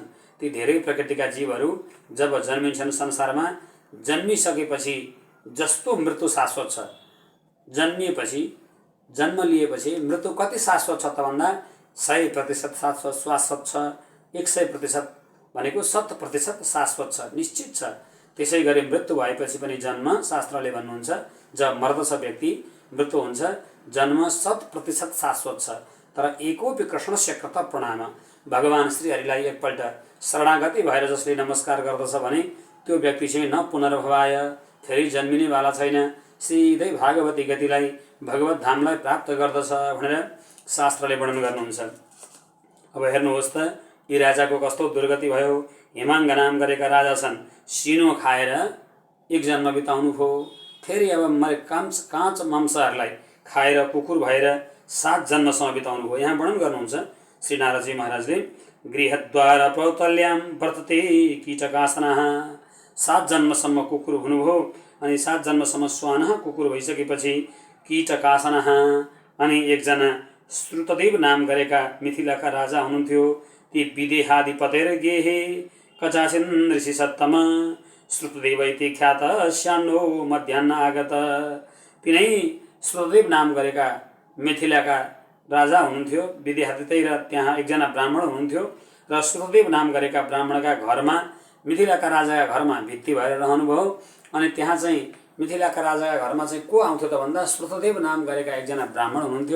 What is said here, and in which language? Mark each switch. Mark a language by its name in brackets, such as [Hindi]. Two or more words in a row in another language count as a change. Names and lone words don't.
[Nepali] ती धेरै प्रकृतिका जीवहरू जब जन्मिन्छन् संसारमा, जन्मिसकेपछि जस्तो मृत्यु शाश्वत छ, जन्मिएपछि जन्म लिएपछि मृत्यु कति शाश्वत छ त भन्दा 100% शाश्वत छ, 100% भनेको 100% शाश्वत छ, निश्चित छ। त्यसै गरी मृत्यु भएपछि पनि जन्म, शास्त्रले भन्नुहुन्छ जब मर्दछ व्यक्ति, मृत्यु हुन्छ, जन्म 100% शाश्वत छ। तर [Sanskrit] एकोपि कृष्णस्य कृत प्रणाम, [Nepali] भगवान श्रीहरिलाई एकपल्ट शरणागति भएर जसले नमस्कार गर्दछ भने त्यो व्यक्ति चाहिँ [Sanskrit] न पुनर्भवाय, [Nepali] फेरि जन्मिनेवाला छैन, सिधै भागवती गतिलाई, भगवत धामलाई प्राप्त गर्दछ भनेर शास्त्रले वर्णन गर्नुहुन्छ। अब हेर्नुहोस् त यी राजाको कस्तो दुर्गति भयो। हेमाङ्ग नाम गरेका राजा छन्, सिनो खाएर एक जन्म बिताउनु भयो, फेरि अब काँच मांसहरूलाई खाएर कुकुर भएर 7 जन्मसम्म बिताउनु भयो। यहाँ वर्णन गर्नुहुन्छ श्री नारदजी महाराजले, [Sanskrit] गृहद्वार प्रौतल्याम वर्तते कीटकासनः, [Nepali] 7 जन्मसम्म कुकुर हुनुभयो, अनि 7 जन्मसम्म श्वानः कुकुर भइसकेपछि कीटकासनः, अनि एकजना श्रुतदेव नाम गरेका मिथिलाका राजा हुनुहुन्थ्यो। [Sanskrit] ती विदेहाधिपतेर गेहे कचासिन् ऋषि सत्तम, श्रुतदेव इति ख्यात श्यान्नो मध्याह्न आगत। [Nepali] तिनै श्रुतदेव नाम गरेका मिथिलाका राजा हुनुहुन्थ्यो, विदेहादितै, र त्यहाँ एकजना ब्राह्मण हुनुहुन्थ्यो, र श्रुतदेव नाम गरेका ब्राह्मणका घरमा, मिथिलाका राजाका घरमा भित्ति भएर रहनुभयो। अनि त्यहाँ चाहिँ मिथिलाका राजाका घरमा चाहिँ को आउँथ्यो त भन्दा श्रुतदेव नाम गरेका एकजना ब्राह्मण हुनुहुन्थ्यो।